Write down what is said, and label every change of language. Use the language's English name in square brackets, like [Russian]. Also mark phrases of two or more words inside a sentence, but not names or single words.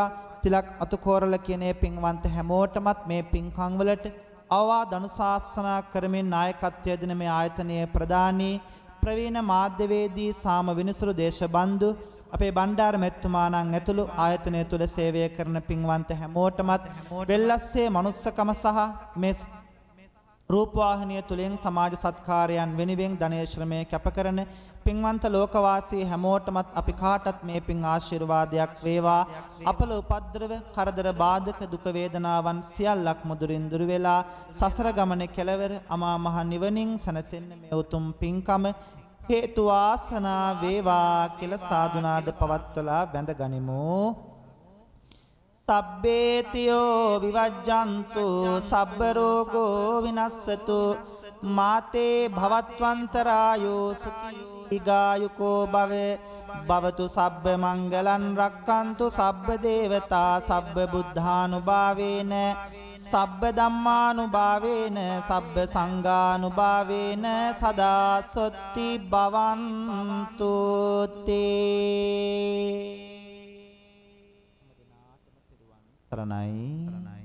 [Sinhala] තිලක් අතුකෝරල කියන පින්වන්ත හැමෝටමත් මේ පින්කම් වලට අවවාද අනුශාසනා කරමින් නායකත්වය දෙන මේ ආයතනයේ ප්‍රධානී ප්‍රවීණ මාධ්‍යවේදී සාම විනිසුරු දේශබන්දු අපේ බණ්ඩාර මෙතුමාණන් ඇතුළු ආයතනය තුළ සේවය කරන පින්වන්ත හැමෝටමත් වෙල්ලස්සේ මනුස්සකම සහ මේ රූපවාහිනිය තුලින් සමාජ සත්කාරයන් වෙනුවෙන් ධනය ශ්‍රමය කැප කරන පින්වන්ත ලෝකවාසී හැමෝටමත් අපි කාටත් මේ පින් ආශිර්වාදයක් වේවා. අපල උපද්‍රව කරදර බාධක දුක වේදනාවන් සියල්ලක් මුදුරින් දුර වෙලා සසර ගමනේ කෙලවර අමා මහ නිවනින් සැනසෙන්න මේ උතුම් පින්කම හේතු ආසනා වේවා කියලා සාදුනාද පවත්වලා වැඳ ගනිමු. [Pali] සබ්බේතියෝ විවජ්ජන්තු සබ්බ රෝගෝ විනස්සතු මාතේ භවත්වන්තරායෝ සුඛීගායුකෝ භවතු සබ්බ මංගලං රක්칸තු සබ්බ දේවතා සබ්බ බුද්ධානුභාවේන සබ්බ ධම්මානුභාවේන සබ්බ සංඝානුභාවේන සදා සොත්ති භවන්තු තේ සරණයි.